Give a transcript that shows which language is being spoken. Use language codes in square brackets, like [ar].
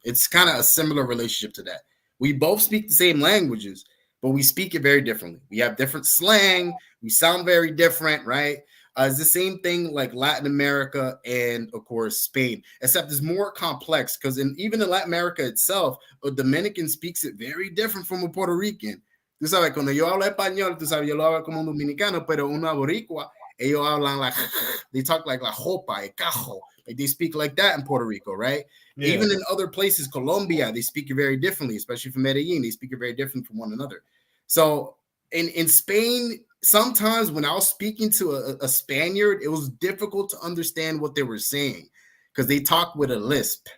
[en] It's kind of a similar relationship to that. We both speak the same languages, but we speak it very differently. We have different slang. We sound very different, right? It's the same thing like Latin America and, of course, Spain, except it's more complex because even in Latin America itself, a Dominican speaks it very different from a Puerto Rican. [es] Tú sabes, cuando yo hablo español, tú sabes, yo lo hablo como un dominicano, pero una boricua, ellos hablan [en] like, they talk like [es] la jopa, el cajo. [en] Like they speak like that in Puerto Rico, right? Yeah. Even in other places, Colombia, they speak it very differently, especially from Medellin. They speak it very different from one another. So in Spain, sometimes when I was speaking to a Spaniard, it was difficult to understand what they were saying because they talk with a lisp.